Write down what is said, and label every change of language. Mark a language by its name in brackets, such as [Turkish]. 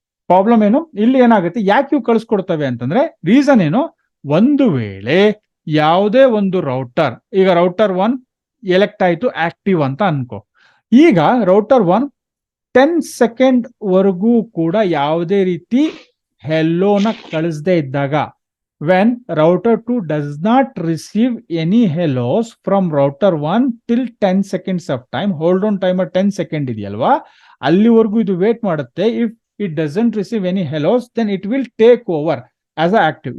[Kannada] Problem ಏನು, ಇಲ್ಲಿ ಏನಾಗುತ್ತೆ, ಯಾಕೆ ಇವು ಕಳಿಸ್ಕೊಡ್ತವೆ ಅಂತಂದ್ರೆ ರೀಸನ್ ಏನು, ಒಂದು ವೇಳೆ ಯಾವುದೇ ಒಂದು ರೌಟರ್, ಈಗ ರೌಟರ್ 1 ಎಲೆಕ್ಟ್ ಆಯ್ತು ಆಕ್ಟಿವ್ ಅಂತ ಅನ್ಕೋ, ಈಗ ರೌಟರ್ 1 10 ಸೆಕೆಂಡ್ ವರೆಗೂ ಕೂಡ ಯಾವುದೇ ರೀತಿ ಹೆಲ್ಲೋನ ಕಳಿಸದೇ ಇದ್ದಾಗ [English] when router 2 does not receive any hellos from router 1 till 10 seconds of time, hold on timer 10 second [Kannada] ಇದೆಯಲ್ವಾ, ಅಲ್ಲಿವರೆಗೂ ಇದು ವೇಟ್ ಮಾಡುತ್ತೆ. [English] If it doesn't receive any hellos then it will take over as a active.